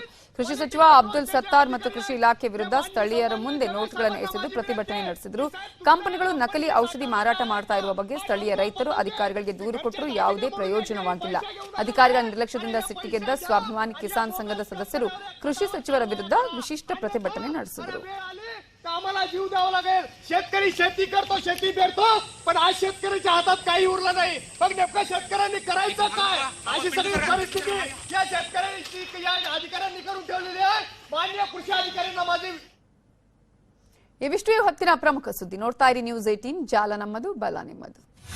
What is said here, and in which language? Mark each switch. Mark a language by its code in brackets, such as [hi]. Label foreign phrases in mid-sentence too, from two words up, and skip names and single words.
[kn] ಕೃಷಿ ಸಚಿವ ಅಬ್ದುಲ್ ಸತ್ತಾರ್ ಮತ್ತು ಕೃಷಿ ಇಲಾಖೆ ವಿರುದ್ಧ ಸ್ಥಳೀಯರ ಮುಂದೆ ನೋಟ್ಗಳನ್ನು ಎಸೆದು ಪ್ರತಿಭಟನೆ ನಡೆಸಿದರು. ಕಂಪನಿಗಳು ನಕಲಿ ಔಷಧಿ ಮಾರಾಟ ಮಾಡ್ತಾ ಇರುವ ಬಗ್ಗೆ ಸ್ಥಳೀಯ ರೈತರು ಅಧಿಕಾರಿಗಳಿಗೆ ದೂರು ಕೊಟ್ಟರೂ ಯಾವುದೇ ಪ್ರಯೋಜನವಾಗಿಲ್ಲ. ಅಧಿಕಾರಿಗಳ ನಿರ್ಲಕ್ಷ್ಯದಿಂದ ಸಿಟ್ಟಿಗೆದ್ದ ಸ್ವಾಭಿಮಾನಿ ಕಿಸಾನ್ ಸಂಘದ ಸದಸ್ಯರು ಕೃಷಿ ಸಚಿವರ ವಿರುದ್ಧ ವಿಶಿಷ್ಟ ಪ್ರತಿಭಟನೆ ನಡೆಸಿದರು. [mr] आम्हाला जीव द्यावा लागेल. शेतकरी शेती करतो, शेती पेरतो, पण आज शेतकऱ्याच्या हातात काही उरलं नाही. मग नेमकं शेतकऱ्यांनी करायचं काय, अशी सगळी परिस्थिती या शेतकऱ्यांनी या अधिकाऱ्यांनी करून ठेवलेली आहे. मान्य कृषी अधिकाऱ्यांना माझी [kn] ಇವಿಷ್ಟು ಹೊತ್ತಿನ ಪ್ರಮುಖ ಸುದ್ದಿ. ನೋಡ್ತಾ ಇರಿ ನ್ಯೂಸ್ 18, ಜಾಲ ನಮ್ಮದು, ಬಲ ನಿಮ್ಮದು.